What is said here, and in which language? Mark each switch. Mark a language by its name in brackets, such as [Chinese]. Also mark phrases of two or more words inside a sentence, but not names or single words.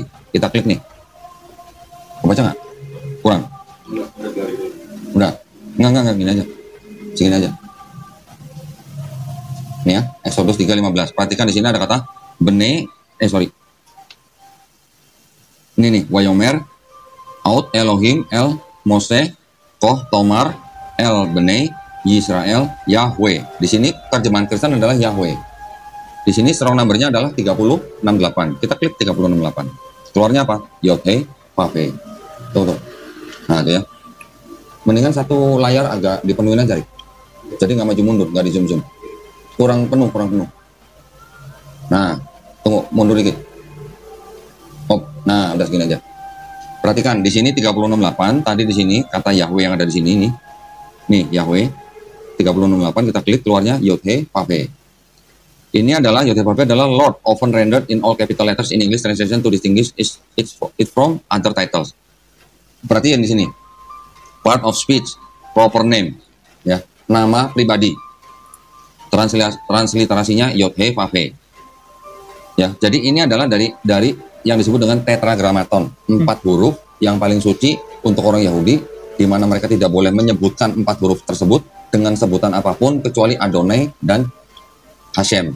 [Indonesian] Kita klik nih. Baca nggak? Kurang? Udah? Enggak. Gini aja. Segini aja. Nih ya, Exodus 3:15. Perhatikan di sini ada kata Ini nih, [Hebrew] ויאמר עוד אלהים אל משה כה תאמר אל בני ישראל יהוה. [Indonesian] Di sini terjemahan Kristen adalah Yahweh. Di sini [English] strong number- [Indonesian] nya adalah 3068. Kita klik 3068. Keluarnya apa? Yod-Heh-Vav. Tuh. Nah, itu ya. Mendingan satu layar agak dipenuhin aja. Jadi nggak maju mundur, nggak di zoom. Kurang penuh. Nah, tunggu, mundur dikit. Nah, udah segini aja. Perhatikan di sini 3068. Tadi di sini kata Yahweh yang ada di sini nih. Nih Yahweh 3068 kita klik keluarnya Yod-Heh-Vav. Ini adalah Yod-Heh-Vav adalah [English] Lord, often rendered in all capital letters in English translation to distinguish it from other titles. [Indonesian] Perhatikan di sini. [English] Part of speech, proper name, [Indonesian] ya, nama pribadi. Transliterasinya Yod-Heh-Vav. Ya, jadi ini adalah dari yang disebut dengan tetragrammaton, 4 huruf yang paling suci untuk orang Yahudi, di mana mereka tidak boleh menyebutkan 4 huruf tersebut dengan sebutan apapun kecuali Adonai dan Hashem.